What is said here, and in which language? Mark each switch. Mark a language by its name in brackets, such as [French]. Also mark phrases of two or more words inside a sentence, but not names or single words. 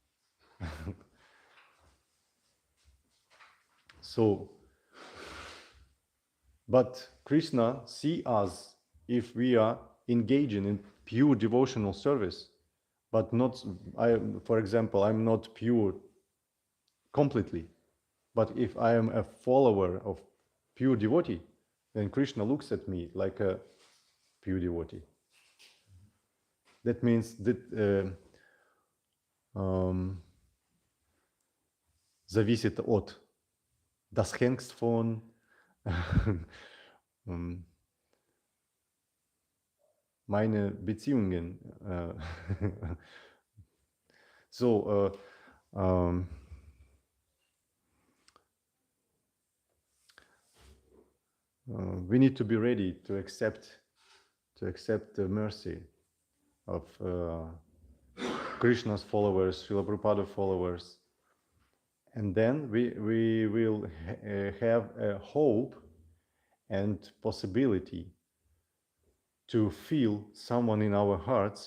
[English] So, but Krishna see us if we are engaging in pure devotional service, but not, for example, I'm not pure completely. But if I am a follower of pure devotee, then Krishna looks at me like a pure devotee. That means that [Russian] зависит от, [German] das hängt von meine Beziehungen. [English] So, we need to be ready to accept the mercy of Krishna's followers, Srila Prabhupada followers, and then we will have a hope and possibility to feel someone in our hearts.